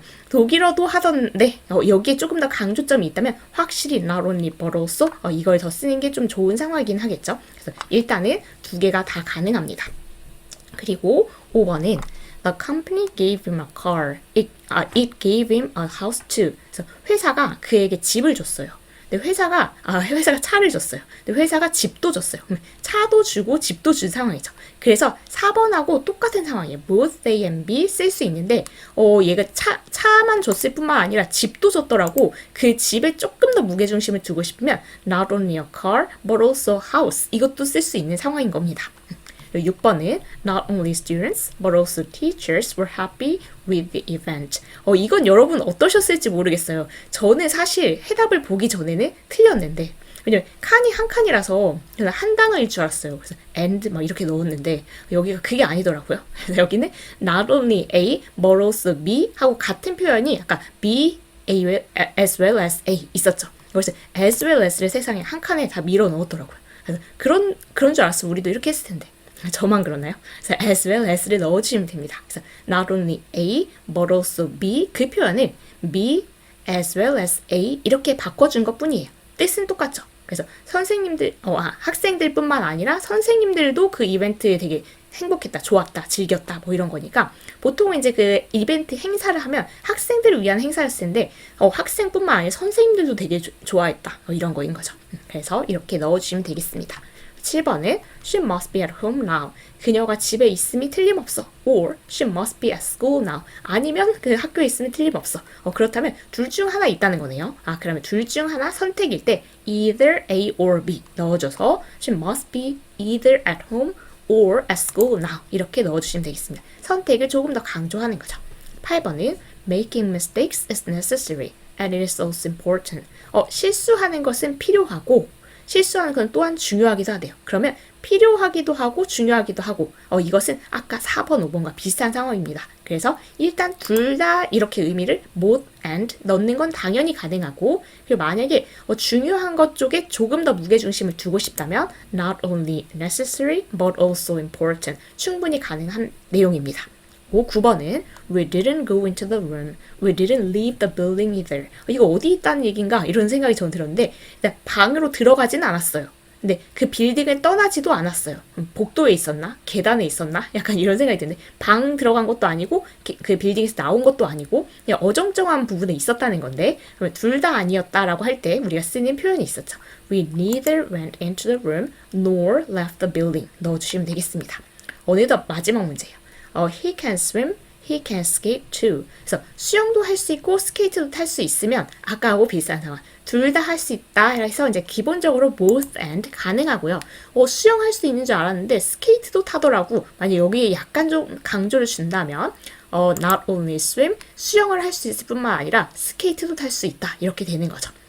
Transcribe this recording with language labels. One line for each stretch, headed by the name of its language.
Korean: 독일어도 하던데 여기에 조금 더 강조점이 있다면 확실히
English: not only but also
Korean: 이걸 더 쓰는 게 좀 좋은 상황이긴 하겠죠. 그래서 일단은 두 개가 다 가능합니다. 그리고 5번은
English: The company gave him a car. It gave him a house too.
Korean: 그래서 회사가 그에게 집을 줬어요. 근데 회사가 차를 줬어요. 근데 회사가 집도 줬어요. 차도 주고 집도 준 상황이죠. 그래서 4번하고 똑같은 상황이에요.
English: both A and B
Korean: 쓸 수 있는데 얘가 차만 줬을 뿐만 아니라 집도 줬더라고. 그 집에 조금 더 무게중심을 두고 싶으면
English: not only a car but also house
Korean: 이것도 쓸 수 있는 상황인 겁니다. 6번은
English: Not only students but also teachers were happy with the event.
Korean: 이건 여러분 어떠셨을지 모르겠어요. 저는 사실 해답을 보기 전에는 틀렸는데 왜냐면 칸이 한 칸이라서 저는 한 단어일 줄 알았어요. 그래서 and 막 이렇게 넣었는데 여기가 그게 아니더라고요. 그래서 여기는
English: Not only A but also B
Korean: 하고 같은 표현이 아까
English: B, A as well as A
Korean: 있었죠. 그래서
English: as well as
Korean: 를 세상에 한 칸에 다 밀어 넣었더라고요. 그래서 그런 줄 알았어. 우리도 이렇게 했을 텐데. 저만 그러나요? 그래서
English: as well as
Korean: 를 넣어주시면 됩니다. 그래서
English: not only A but also B
Korean: 그 표현을
English: B as well as A
Korean: 이렇게 바꿔준 것 뿐이에요. 뜻은 똑같죠. 그래서 학생들뿐만 아니라 선생님들도 그 이벤트에 되게 행복했다, 좋았다, 즐겼다 뭐 이런 거니까 보통은 이제 그 이벤트 행사를 하면 학생들을 위한 행사였을 텐데 학생뿐만 아니라 선생님들도 되게 좋아했다 이런 거인 거죠. 그래서 이렇게 넣어주시면 되겠습니다.
English: 7번은 She must be at home now.
Korean: 그녀가 집에 있음이 틀림없어.
English: Or she must be at school now.
Korean: 아니면 그 학교에 있음이 틀림없어. 그렇다면 둘 중 하나 있다는 거네요. 그러면 둘 중 하나 선택일 때
English: either A or B
Korean: 넣어줘서
English: She must be either at home or at school now.
Korean: 이렇게 넣어주시면 되겠습니다. 선택을 조금 더 강조하는 거죠. 8번은
English: Making mistakes is necessary and it is also important.
Korean: 실수하는 것은 필요하고 실수하는 건 또한 중요하기도 하대요. 그러면 필요하기도 하고 중요하기도 하고 이것은 아까 4번, 5번과 비슷한 상황입니다. 그래서 일단 둘 다 이렇게 의미를
English: both and
Korean: 넣는 건 당연히 가능하고 그리고 만약에 중요한 것 쪽에 조금 더 무게중심을 두고 싶다면
English: not only necessary but also important
Korean: 충분히 가능한 내용입니다.
English: 9번은 We didn't go into the room. We didn't leave the building either.
Korean: 이거 어디 있다는 얘기인가? 이런 생각이 전 들었는데 방으로 들어가진 않았어요. 근데 그 빌딩을 떠나지도 않았어요. 복도에 있었나? 계단에 있었나? 약간 이런 생각이 드는데 방 들어간 것도 아니고 그 빌딩에서 나온 것도 아니고 그냥 어정쩡한 부분에 있었다는 건데 그러면 둘 다 아니었다라고 할 때 우리가 쓰는 표현이 있었죠.
English: We neither went into the room nor left the building.
Korean: 넣어주시면 되겠습니다. 어느덧 마지막 문제예요.
English: He can swim, he can skate too.
Korean: 그래서 수영도 할 수 있고 스케이트도 탈 수 있으면 아까하고 비슷한 상황. 둘 다 할 수 있다 해서 이제 기본적으로
English: both and
Korean: 가능하고요. 수영할 수 있는 줄 알았는데 스케이트도 타더라고. 만약 여기에 약간 좀 강조를 준다면
English: not only swim,
Korean: 수영을 할 수 있을 뿐만 아니라 스케이트도 탈 수 있다. 이렇게 되는 거죠.